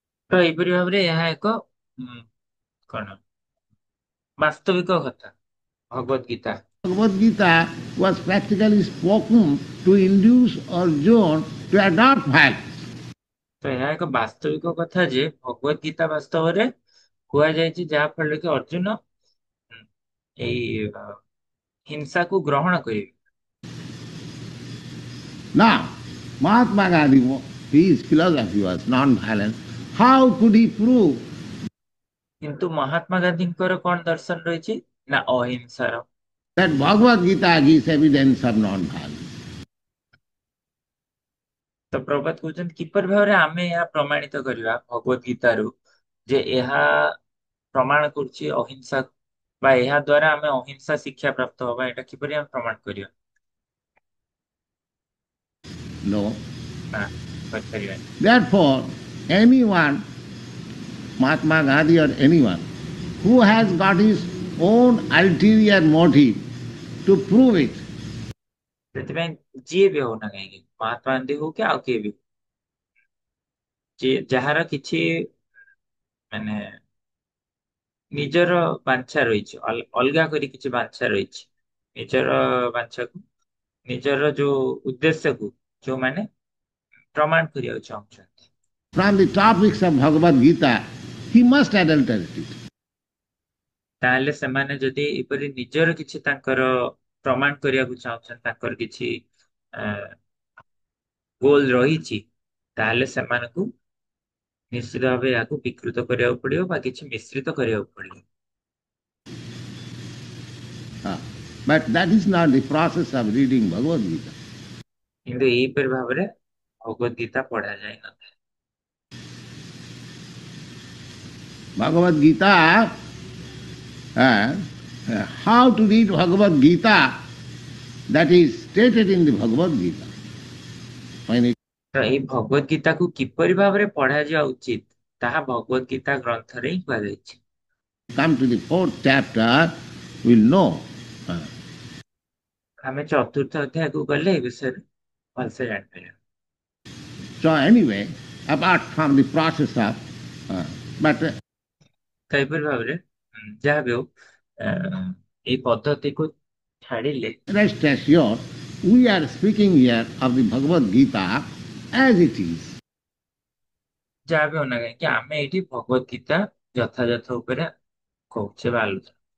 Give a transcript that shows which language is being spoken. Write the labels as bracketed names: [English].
[Odia] ତ ଏହିପରି ଭାବରେ ଏହା ଏକ କଣ ବାସ୍ତବିକ କଥା ଭଗବତ Gita. [English] Bhagavad Gita was practically spoken to induce Arjuna to adopt violence. [Odia] ତ ଏହା ଏକ ବାସ୍ତବିକ କଥା ଯେ ଭଗବତ ଗୀତା ବାସ୍ତବରେ କୁହାଯାଇଛି ଯାହା ଫଳରେ କି ଅର୍ଜୁନ ଏଇ ହିଂସାକୁ ଗ୍ରହଣ କରିବେ। [English] Now, Mahatma Gandhi, his philosophy was non-violence. How could he prove [Odia] କିନ୍ତୁ ମହାତ୍ମା ଗାନ୍ଧୀଙ୍କର କଣ ଦର୍ଶନ ରହିଛି ନା ଅହିଂସାର। [English] that Bhagavad Gita gives evidence of non-violence? [Odia] ତ ପ୍ରଭାତ କହୁଛନ୍ତି କିପରି ଭାବରେ ଆମେ ଏହା ପ୍ରମାଣିତ କରିବା ଭଗବତ ଗୀତାରୁ ଯେ ଏହା ପ୍ରମାଣ କରୁଛି ଅହିଂସା ବା ଏହା ଦ୍ୱାରା ଆମେ ଅହିଂସା ଶିକ୍ଷା ପ୍ରାପ୍ତ ହବା, ଏଟା କିପରି ଆମେ ପ୍ରମାଣ କରିବା? [English] No. [Odia] ନା କରିପାରିବାନି। [English] Therefore, anyone, Mahatma Gandhi or anyone, who has got his own ulterior motive to prove it, [Odia] ସେଥିପାଇଁ ଯିଏ ବି ହଉ ନା କାହିଁକି, ମହାତ୍ମା ଗାନ୍ଧୀ ହଉ କି ଆଉ କିଏ ବି, ଯାହାର କିଛି ମାନେ ନିଜର ବାଞ୍ଛା ରହିଛି, ଅଲଗା କରି କିଛି ବାଞ୍ଛା ରହିଛି, ନିଜର ବାଞ୍ଛାକୁ, ନିଜର ଯୋଉ ଉଦ୍ଦେଶ୍ୟକୁ ଯୋଉମାନେ ପ୍ରମାଣ କରିବାକୁ ଚାହୁଁଛନ୍ତି, [English] from the topics of Bhagavad Gita, he must adulterate it. [Odia] ତାହେଲେ ସେମାନେ ଯଦି ଏପରି ନିଜର କିଛି ତାଙ୍କର ପ୍ରମାଣ କରିବାକୁ ଚାହୁଁଛନ୍ତି, ତାଙ୍କର କିଛି ଗୋଲ ରହିଛି, ତାହେଲେ ସେମାନଙ୍କୁ ନିଶ୍ଚିତ ଭାବେ ଏହାକୁ ବିକୃତ କରିବାକୁ ପଡିବ ବା କିଛି ମିଶ୍ରିତ କରିବାକୁ ପଡିବ। [English] But that is not the process of reading Bhagavad Gita. [Odia] କିନ୍ତୁ ଏହିପରି ଭାବରେ [Hindi] भगवत गीता पढ़ा जाए ना। [English] Bhagavad Gita, how to read Bhagavad Gita, that is stated in the Bhagavad Gita. When it [Odia] ତ ଏଇ ଭଗବତ ଗୀତାକୁ କିପରି ଭାବରେ ପଢାଯିବା ଉଚିତ ତାହା ଭଗବତ ଗୀତା ଗ୍ରନ୍ଥରେ ହିଁ କୁହାଯାଇଛି। [English] comes to the fourth chapter, we'll know. Uh, [Odia] ଆମେ ଚତୁର୍ଥ ଅଧ୍ୟାୟକୁ ଗଲେ ଏ ବିଷୟରେ ଭଲସେ ଜାଣିପାରିବା। [English] So anyway, apart from the process of, but [Odia] ତ ଏପରି ଭାବରେ ଯାହା ବି ହଉ ଏଇ ପଦ୍ଧତିକୁ ଛାଡିଲେ [English] rest assured, we are speaking here of the Bhagavad Gita as it is. [Odia] ଯାହା ବି ହଉନା କାହିଁକି ଆମେ ଏଇଠି ଭଗବତ ଗୀତା ଯଥାଯଥ ଉପରେ କହୁଛେ ବା ଆଲୋଚନା।